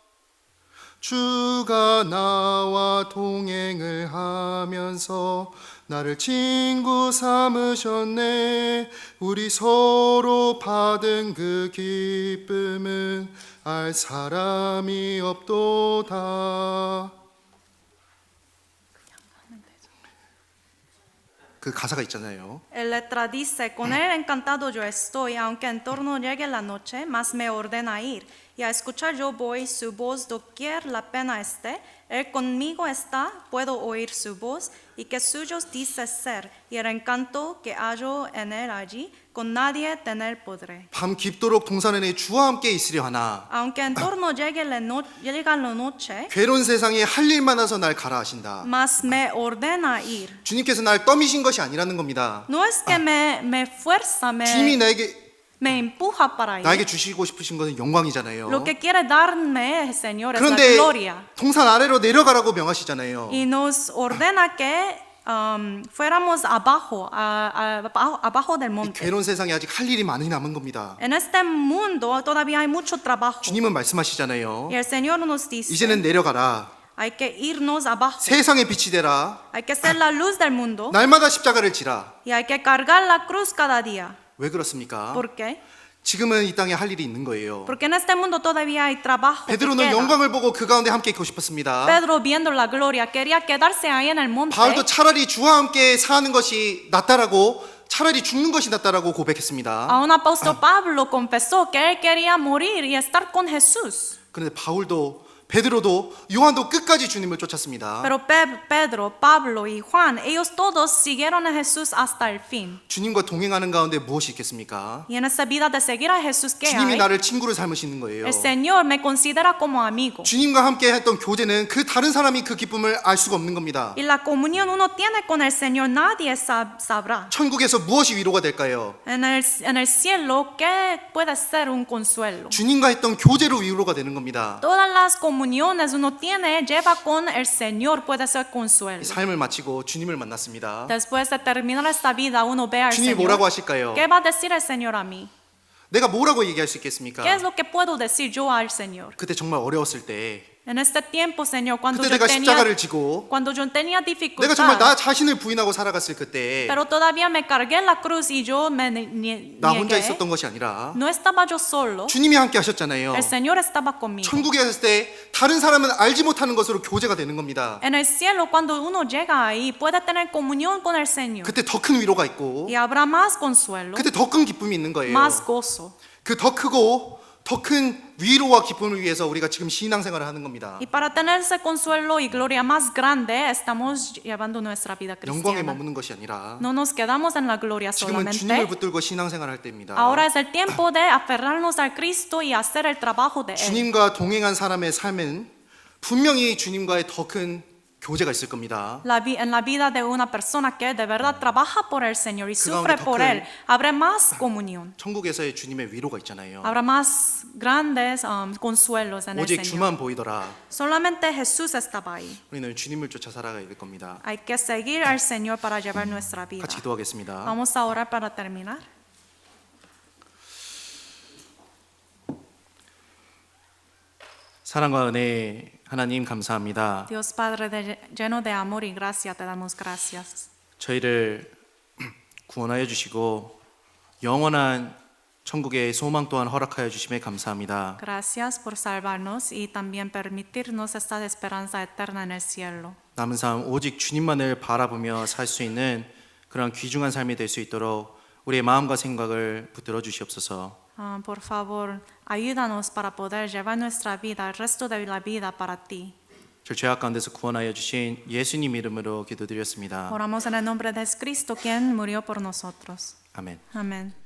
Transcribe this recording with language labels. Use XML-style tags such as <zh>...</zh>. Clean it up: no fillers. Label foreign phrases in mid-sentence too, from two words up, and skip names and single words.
<ko>주가 나와 동행을 하면서 나를 친구 삼으셨네. 우리 서로 받은 그 기쁨은 알 사람이 없도다. 그 가사가 있잖아요.</ko> <es>El letra dice, con él encantado yo estoy, aunque en torno llegue la noche, mas me ordena ir. Y a escuchar yo voy su voz doquier la pena esté. Él conmigo está, puedo oír su voz, y que suyos dice ser, y el encanto que hallo en él allí, con nadie tener podré.</es> <ko>밤 깊도록 동산에 주와 함께 있으려 하나</ko> <es>Aunque en torno llegue la noche,</es> <ko>괴로운 세상에 할 일 많아서 날 가라 하신다.</ko> <es>mas me ordena ir.</es> <ko>주님께서 날 떠미신 것이 아니라는 겁니다.</ko> <es>No es que me fuerza,</es> <ko>주님이</ko> <es>me empuja para ir.</es> <ko>나에게 주시고 싶으신 것은 영광이잖아요.</ko> <es>Lo que quiere darme, Señor, es la</es> <ko>그런데</ko> <es>gloria.</es> <ko>동산 아래로 내려가라고 명하시잖아요.</ko> <es>Y nos ordena que fuéramos abajo, abajo del</es> <ko>이</ko> <es>monte.</es> <ko>괴로운 세상에 아직 할 일이 많이 남은 겁니다.</ko> <es>En este mundo todavía hay mucho trabajo.</es> <ko>주님은 말씀하시잖아요.</ko> <es>Y el Señor nos dice,</es> <ko>이제는 내려가라.</ko> <es>hay que irnos abajo.</es> <ko>세상의 빛이 되라.</ko> <es>Hay que ser la luz del mundo.</es> <ko>날마다 십자가를 지라.</ko> <es>Y hay que cargar la cruz cada día.</es> <ko>왜 그렇습니까?</ko> <es>¿Por qué?</es> <ko>지금은 이 땅에 할 일이 있는 거예요.</ko> <es>Porque en este mundo todavía hay trabajo. que</es> <ko>베드로는</ko> <es>queda.</es> <ko>영광을 보고 그 가운데 함께 있고 싶었습니다.</ko> <es>Pedro, viendo la gloria, quería quedarse ahí en el monte.</es> <ko>바울도 차라리 주와 함께 사는 것이 낫다라고 차라리 죽는 것이 낫다라고 고백했습니다.</ko> <es>Aún apóstol Pablo confesó que él quería morir y estar con Jesús.</es> <ko>그런데 베드로도 요한도 끝까지 주님을 쫓았습니다.</ko> <es>Pero Pedro, Pablo y Juan, ellos todos siguieron a Jesús hasta el fin.</es> <ko>주님과 동행하는 가운데 무엇이 있겠습니까?</ko> <es>Y en esa vida de seguir a Jesús, ¿qué</es> <ko>주님이</ko> <es>hay?</es> <ko>나를 친구로 삼으시는 거예요.</ko> <es>El Señor me considera como amigo.</es> <ko>주님과 함께 했던 교제는 그 다른 사람이 그 기쁨을 알 수가 없는 겁니다.</ko> <es>Y la comunión uno tiene con el Señor, nadie sabrá.</es> <ko>천국에서 무엇이 위로가 될까요?</ko> <es>En el cielo, ¿qué puede ser un consuelo?</es> <ko>주님과 했던 교제로 위로가 되는 겁니다.</ko> <es>Todas las comuniones uno tiene, lleva con el Señor, puede ser consuelo.</es> <ko>삶을 마치고 주님을 만났습니다.</ko> <es>Después de terminar esta vida, uno ve al</es> <ko>주님이</ko> <es>Señor.</es> <ko>뭐라고 하실까요?</ko> <es>¿Qué va a decir el Señor a mí?</es> <ko>내가 뭐라고 얘기할 수 있겠습니까?</ko> <es>¿Qué es lo que puedo decir yo al Señor?</es> <ko>그때 정말 어려웠을 때</ko> <es>En este tiempo, Señor, cuando</es> <ko>그때</ko> <es>yo</es> <ko>내가 십자가를 지고</ko> <es>tenía</es> <ko>내가 정말 나</ko> <es>dificultad,</es> <ko>자신을 부인하고 살아갔을 그때</ko> <es>pero todavía me cargué la cruz y yo me</es> <ko>나 혼자</ko> <es>niegué.</es> <ko>있었던 것이 아니라</ko> <es>No estaba yo solo,</es> <ko>주님이 함께 하셨잖아요.</ko> <es>el Señor estaba conmigo.</es> <ko>천국에 갔을 때 다른 사람은 알지 못하는 것으로 교제가 되는 겁니다.</ko> <es>En el cielo, cuando uno llega ahí, puede tener comunión con el Señor.</es> <ko>그때 더 큰 위로가 있고</ko> <es>Y habrá más consuelo,</es> <ko>그때 더 큰 기쁨이 있는 거예요.</ko> <es>más gozo.</es> <ko>그 더 크고 더 큰 위로와 기쁨을 위해서 우리가 지금 신앙생활을 하는 겁니다.</ko> <es>Y para tener ese consuelo y gloria más grande, estamos llevando nuestra vida</es> <ko>영광에</ko> <es>cristiana.</es> <ko>머무는 것이 아니라</ko> <es>No nos quedamos en la gloria</es> <ko>지금은 주님을</ko> <es>solamente.</es> <ko>붙들고 신앙생활할 때입니다.</ko> <es>Ahora es el tiempo de aferrarnos al Cristo y hacer el trabajo de Él.</es> <ko>주님과 동행한 사람의 삶은 분명히 주님과의 더 큰 교제가 있을 겁니다.</ko> <es>En la vida de una persona que de verdad trabaja por el Señor y</es> <ko>그</ko> <es>sufre</es> <ko>가운데 더</ko> <es>por</es> <ko>큰</ko> <es>Él, habrá más comunión,</es> <ko>천국에서의 주님의 위로가 있잖아요.</ko> <es>habrá más grandes consuelos en el</es> <ko>오직</ko> <es>Señor.</es> <ko>주만 보이더라.</ko> <es>Solamente Jesús estaba ahí.</es> <ko>우리는 주님을 쫓아 살아가야 될 겁니다.</ko> <es>Hay que seguir al Señor para llevar nuestra vida.</es> <ko>같이 기도하겠습니다.</ko> <es>Vamos a orar para terminar.</es> <ko>사랑과 은혜 하나님 감사합니다.</ko> <es>Dios Padre lleno de amor y gracia, te damos gracias.</es> <ko>저희를 구원하여 주시고 영원한 천국의 소망 또한 허락하여 주심에 감사합니다.</ko> <es>Gracias por salvarnos y también permitirnos esta esperanza eterna en el cielo.</es> <ko>남은 삶 오직 주님만을 바라보며 살 수 있는 그런 귀중한 삶이 될 수 있도록 우리의 마음과 생각을 붙들어 주시옵소서.</ko> <es>Por favor, ayúdanos para poder llevar nuestra vida, el resto de la vida para ti.</es> <ko>저 죄악 가운데서 구원하여 주신 예수님 이름으로 기도드렸습니다.</ko> <es>Oramos en el nombre de Cristo, quien murió por nosotros.</es> <ko>아멘.</ko> <es>Amén.</es>